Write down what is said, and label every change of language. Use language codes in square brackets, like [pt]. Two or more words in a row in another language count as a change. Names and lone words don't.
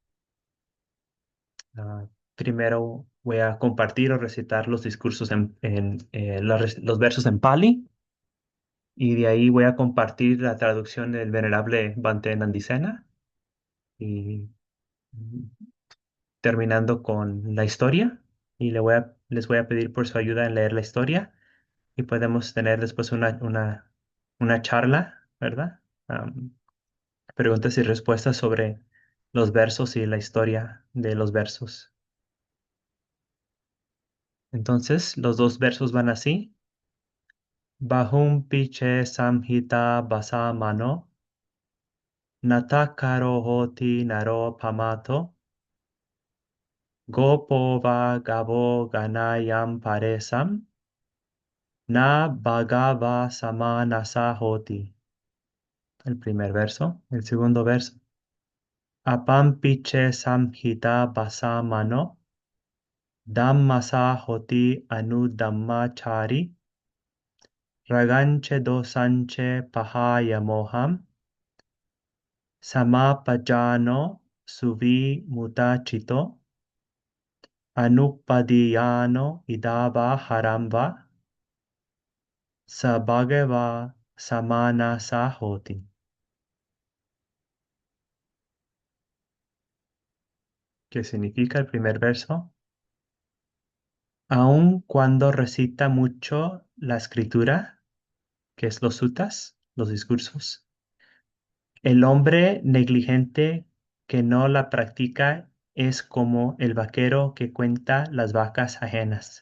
[es] Ah, Primero voy a compartir o recitar los discursos los versos en Pali y de ahí voy a compartir la traducción del venerable Bhante Nandisena y mm, terminando con la historia y les voy a pedir por su ayuda en leer la historia y podemos tener después una charla, ¿verdad? Preguntas y respuestas sobre los versos y la historia de los versos. Entonces, los dos versos van así. [pi] Bahum piche samhita basa mano, natakaro hoti naro pamato, gopo va gabo ganayam paresam, na bhagava samanasa hoti. [es] El primer verso. El segundo verso. [pi] Apam piche samhita basa mano, dhammasa hoti anudammachari, raganche dosanche pahaya moham, samapajano suvi mutachito, anupadiyano idava haramba, sabhagava samanasa hoti. [es] ¿Qué significa el primer verso? Aun cuando recita mucho la escritura, que es los suttas, los discursos, el hombre negligente que no la practica es como el vaquero que cuenta las vacas ajenas.